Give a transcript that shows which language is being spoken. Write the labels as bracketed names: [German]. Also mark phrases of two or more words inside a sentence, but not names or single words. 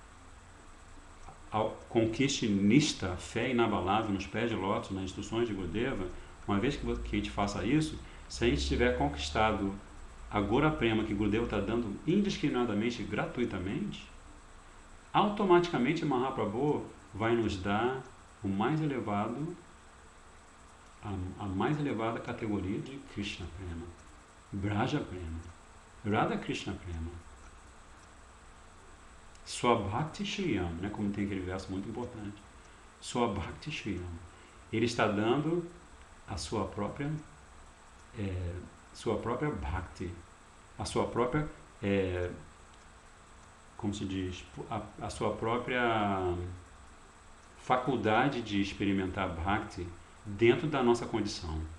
[Portuguese] conquiste nista, fé inabalável nos pés de lótus, nas instruções de Gurudeva, uma vez que a gente faça isso, se a gente tiver conquistado a Gaura Prema que Gurudeva está dando indiscriminadamente, gratuitamente, automaticamente Mahaprabhu vai nos dar o mais elevado, a mais elevada categoria de Krishna Prema, Braja Prema, Radha Krishna Prema. [Sanskrit] স্বভক্তি শ্রিয়ম্, [Portuguese] né? Como tem aquele verso muito importante. [Sanskrit] স্বভক্তি শ্রিয়ম্. [Portuguese] Ele está dando a sua própria bhakti, a sua própria, como se diz, a sua própria faculdade de experimentar bhakti dentro da nossa condição.